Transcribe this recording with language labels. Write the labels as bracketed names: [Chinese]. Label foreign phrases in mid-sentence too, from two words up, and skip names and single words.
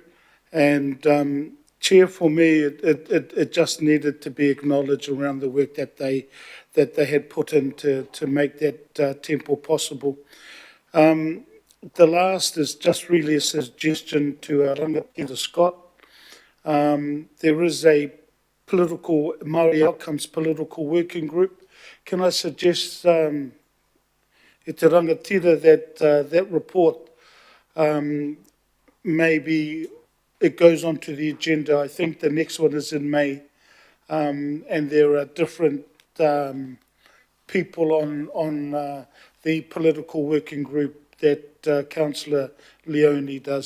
[English] And Chair, for me, it just needed to be acknowledged around the work that they had put in to make that temple possible. The last is just really a suggestion to our rangatira Scott. There is a political, Māori Outcomes political working group. Can I suggest, [Māori] e te rangatira, [English] that report maybe it goes onto the agenda. I think the next one is in May, and there are different people on the political working group that Councillor Leone does.